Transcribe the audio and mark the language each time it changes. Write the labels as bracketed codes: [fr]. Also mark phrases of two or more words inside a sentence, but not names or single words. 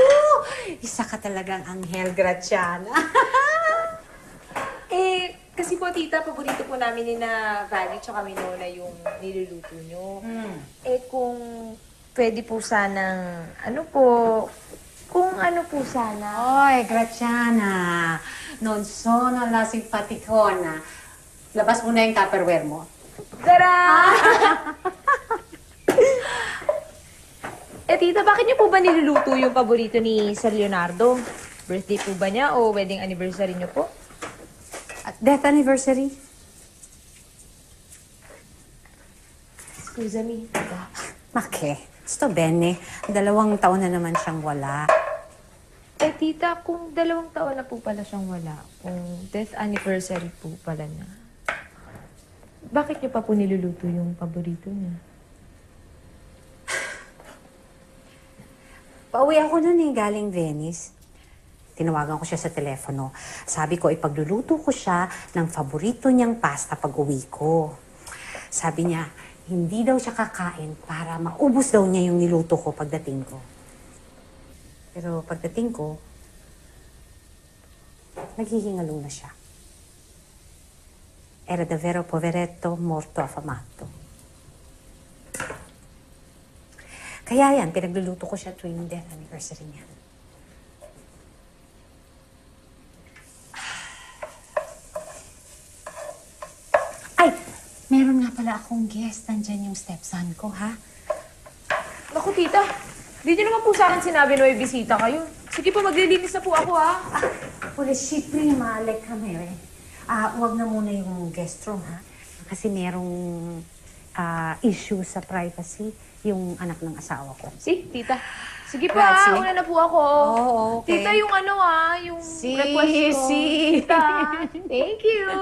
[tl] Isa ka talagang anghel, Graciana. Kasi po, tita, paborito po namin ni na Vani tsaka Minona yung niluluto nyo. Kung pwede po sanang, kung ano po sana. Oy, Graciana, [it] non sono la simpaticona. [tl] Labas mo na yung Tupperware mo. Tara! Tita, bakit niyo po ba niluluto yung paborito ni Sir Leonardo? Birthday po ba niya o [en] wedding anniversary [tl] niyo po? At [en] death anniversary? Excuse me, tita. [tl] Maki, [it] sto bene. [tl] 2 taon na naman siyang wala. Tita, kung 2 taon na po pala siyang wala, kung [en] death anniversary [tl] po pala niya, bakit niyo pa po niluluto yung paborito niya? Pauwi ako nun galing Venice. Tinawagan ko siya sa telepono. Sabi ko, ipagluluto ko siya ng paborito niyang pasta pag uwi ko. Sabi niya, hindi daw siya kakain para maubos daw niya yung niluto ko pagdating ko. Pero pagdating ko, naghihingalong na siya. [it] Era davvero poveretto, morto affamato. [tl] Kaya yan, pinagluluto ko siya tuwing [en] death anniversary [tl] niya. Ay! Meron nga pala akong guest. Nandyan yung stepson ko, ha? Naku, tita. Di niyo naman po sa akin sinabi na may bisita kayo. Sige po, maglilinis na po ako, ha? [it] Polishi prima le camere. [tl] Huwag na muna yung [en] guest room, [tl] ha? Kasi merong issue sa privacy yung anak ng asawa ko. Si, tita. Sige po, [it] Grazie. [tl] ha? Una na po ako. Oo, okay. Tita, yung yung request ko. Tita, [en] thank you.